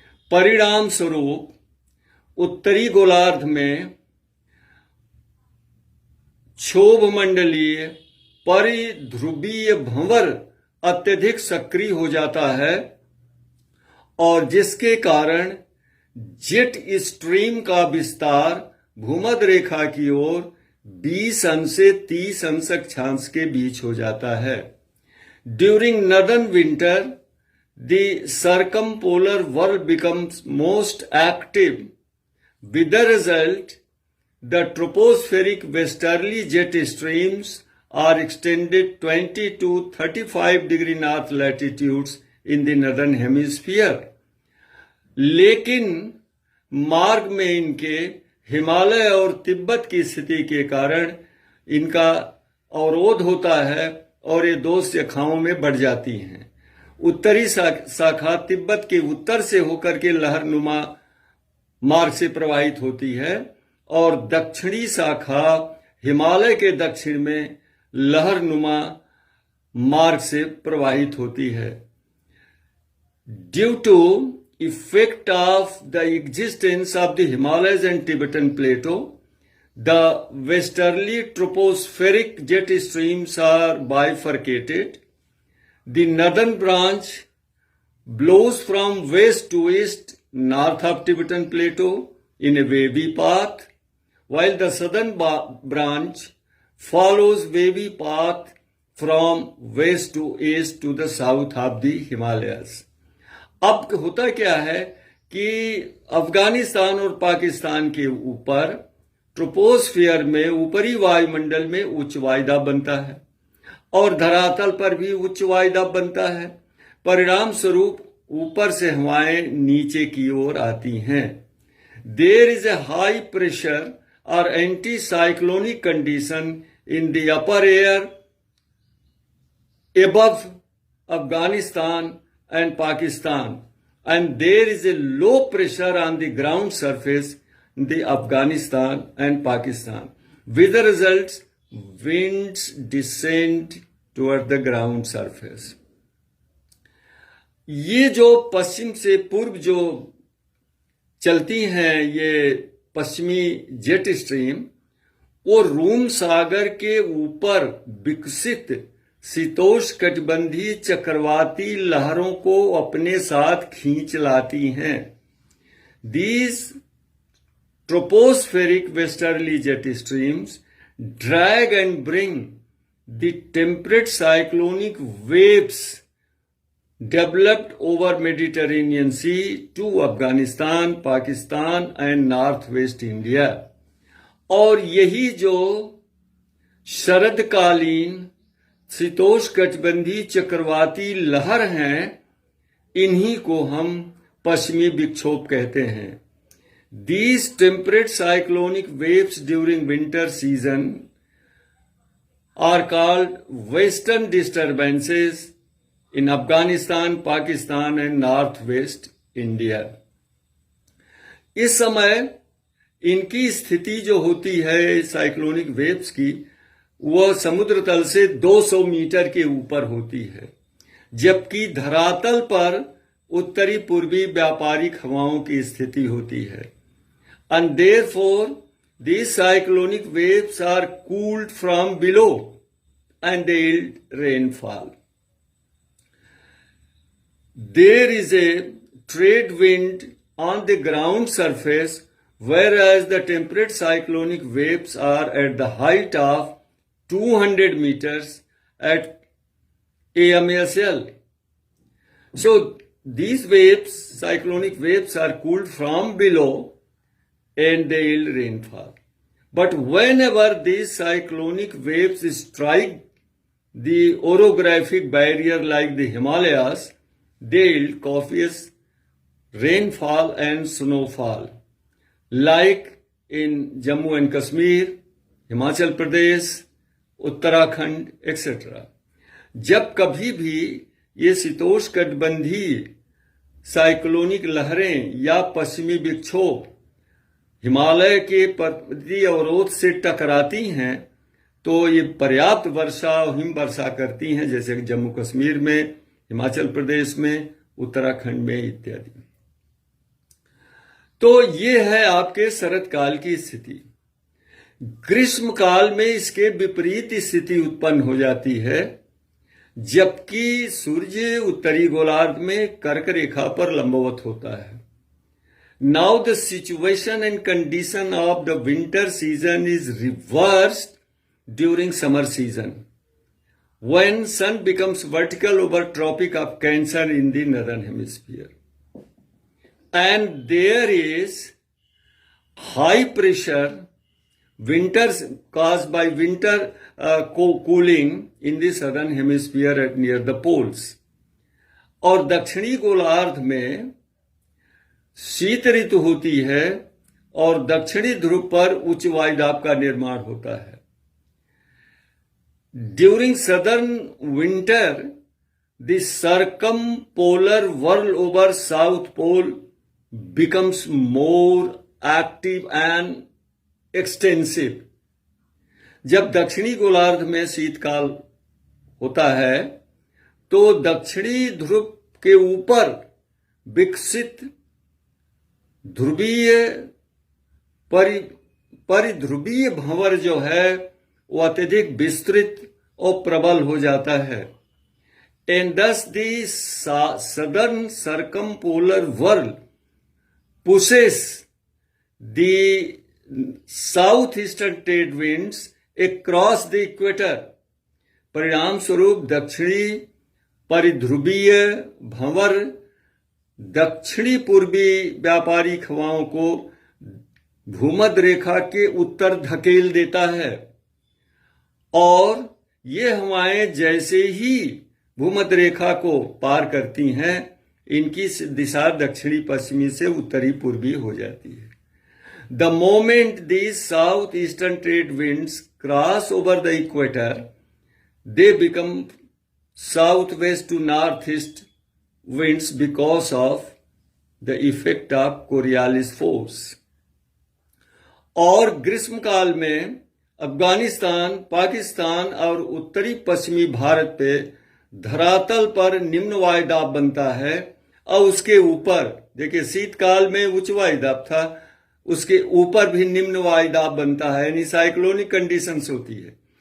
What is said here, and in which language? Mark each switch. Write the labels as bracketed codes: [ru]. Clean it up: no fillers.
[hi] परिणाम स्वरूप उत्तरी गोलार्ध में क्षोभ मंडलीय परिध्रुवीय भंवर अत्यधिक सक्रिय हो जाता है और जिसके कारण जेट स्ट्रीम का विस्तार भूमध्य रेखा की ओर 20 अंश से 30 अंश अक्षांश के बीच हो जाता है। [en] During northern winter the circumpolar whirl becomes most active. With the result, the tropospheric westerly jet streams are extended 20 to 35 degree north latitudes in the northern hemisphere. [hi] लेकिन मार्ग में इनके हिमालय और तिब्बत की स्थिति के कारण इनका अवरोध होता है और ये दो शाखाओं में बढ़ जाती हैं। उत्तरी शाखा तिब्बत के उत्तर से होकर के लहरनुमा मार्ग से प्रवाहित होती है और दक्षिणी शाखा हिमालय के दक्षिण में लहरनुमा मार्ग से प्रवाहित होती है। [en] Due to effect of the existence of the Himalayas and Tibetan plateau, the westerly tropospheric jet streams are bifurcated. The northern branch blows from west to east north of Tibetan Plateau in a wavy path, while the southern branch follows wavy path from west to east to the south of the Himalayas. [hi] अब होता क्या है कि अफगानिस्तान और पाकिस्तान के ऊपर troposphere में ऊपरी वायुमंडल में उच्च वायुदाब बनता है और धरातल पर भी उच्च वायुदाब बनता है। परिणाम स्वरूप ऊपर से हवाएं नीचे की ओर आती हैं। [en] There is a high pressure और anti cyclonic condition in the upper air above Afghanistan and Pakistan, and there is a low pressure on the ground surface the Afghanistan and Pakistan. With the results, winds descend toward the ground surface. [hi] ये जो पश्चिम से पूर्व जो चलती हैं ये पश्चिमी jet stream, वो रूम सागर के ऊपर विकसित शीतोष्णकटिबंधीय चक्रवाती लहरों को अपने साथ खींच लाती हैं. [en] These tropospheric westerly jet streams drag and bring the temperate cyclonic waves developed over Mediterranean Sea to Afghanistan, Pakistan and Northwest India. [hi] और यही जो शरदकालीन शीतोष्णकटिबंधीय चक्रवाती लहर हैं, इन्हीं को हम पश्चिमी विक्षोभ कहते हैं. [en] These temperate cyclonic waves during winter season are called western disturbances in Afghanistan, Pakistan and Northwest India. [hi] इस समय इनकी स्थिति जो होती है साइक्लोनिक वेव्स की, वह समुद्र तल से 200 मीटर के ऊपर होती है, जबकि धरातल पर उत्तरी पूर्वी व्यापारिक हवाओं की स्थिति होती है. [en] And therefore, these cyclonic waves are cooled from below and they yield rainfall. There is a trade wind on the ground surface, whereas the temperate cyclonic waves are at the height of 200 meters at AMSL. So these waves, cyclonic waves, are cooled from below and they yield rainfall. But whenever these cyclonic waves strike the orographic barrier like the Himalayas, they yield copious rainfall and snowfall, like in Jammu and Kashmir, Himachal Pradesh, Uttarakhand, etc. [hi] जब कभी भी ये शीतोष्णकटिबंधीय cyclonic लहरें या पश्चिमी विक्षोभ हिमालय के पर्वतीय अवरोध से टकराती हैं, तो ये पर्याप्त वर्षा और हिम वर्षा करती हैं, जैसे जम्मू कश्मीर में, हिमाचल प्रदेश में, उत्तराखंड में इत्यादि. तो ये है आपके शरद काल की स्थिति. ग्रीष्म काल में इसके विपरीत स्थिति उत्पन्न हो जाती है, जबकि सूर्य उत्तरी गोलार्ध में कर्क रेखा पर लंबवत होता है. [en] Now the situation and condition of the winter season is reversed during summer season, when sun becomes vertical over Tropic of Cancer in the northern hemisphere, and there is high pressure winters caused by winter cooling in the southern hemisphere at near the poles. [hi] और दक्षिणी गोलार्ध में शीत ऋतु होती है और दक्षिणी ध्रुव पर उच्च वायुदाब का निर्माण होता है. [en] During southern winter the circumpolar whirl over South Pole becomes more active and extensive. [hi] जब दक्षिणी गोलार्ध में शीतकाल होता है, तो दक्षिणी ध्रुव के ऊपर विकसित ध्रुवीय परिध्रुवीय भंवर जो है वो अत्यधिक विस्तृत और प्रबल हो जाता है. [en] And thus the southern circumpolar whirl pushes the southeastern trade winds across the equator. [hi] परिणाम स्वरूप दक्षिणी परिध्रुवीय भंवर दक्षिणी पूर्वी व्यापारिक हवाओं को भूमध्य रेखा के उत्तर धकेल देता है, और ये हवाएं जैसे ही भूमध्य रेखा को पार करती हैं, इनकी दिशा दक्षिणी पश्चिमी से उत्तरी पूर्वी हो जाती है. [en] The moment these southeastern trade winds cross over the equator, they become southwest to northeast winds because of the effect of Coriolis force. [hi] और ग्रीष्म काल में अफगानिस्तान, पाकिस्तान और उत्तरी पश्चिमी भारत पे धरातल पर निम्न वायुदाब बनता है और उसके ऊपर, देखिए शीतकाल में उच्च वायुदाब था, उसके ऊपर भी निम्न वायुदाब बनता है, यानी साइक्लोनिक कंडीशंस होती है।